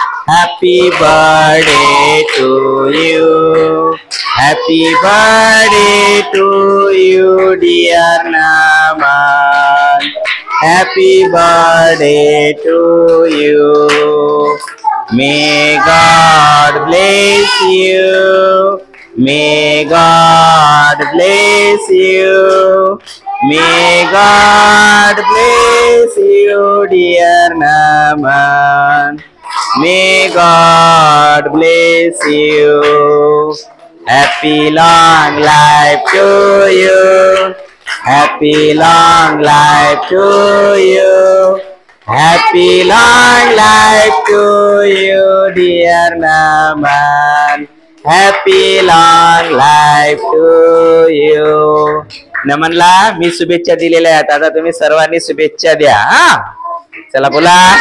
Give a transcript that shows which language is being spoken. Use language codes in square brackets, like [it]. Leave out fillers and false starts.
[en] Happy birthday to you, happy birthday to you dear Naman, happy birthday to you. May God bless you, may God bless you, may God bless you dear Naman, may God bless you. Happy long life to you, happy long life to you, happy long life to you dear Naman, happy long life to you. [mr] नमनला मी शुभेच्छा दिलेल्या आहेत. आता तुम्ही सर्वांनी शुभेच्छा द्या. हा, चला बोला.